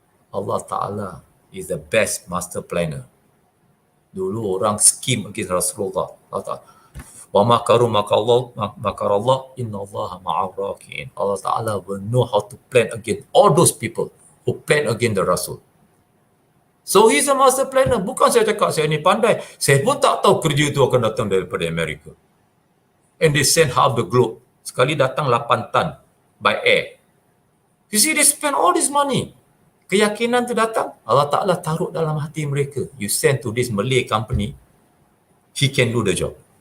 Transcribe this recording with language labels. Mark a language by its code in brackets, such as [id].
[en] Allah Ta'ala is the best master planner. [ms] Dulu orang [en] scheme against Rasulullah. Allah Ta'ala. [ar] Wa makaru makarallah innallaha ma'ar raki'in. [en] Allah Ta'ala will know how to plan against all those people who plan against the Rasul. So he's a master planner. [ms] Bukan saya cakap saya ni pandai. Saya pun tak tahu kerja itu akan datang daripada Amerika. [en] And they send half the globe. [ms] Sekali datang 8 tan [en] by air. You see, they spend all this money. [ms] Keyakinan tu datang, Allah Ta'ala taruh dalam hati mereka. [en] You send to this Malay company, he can do the job.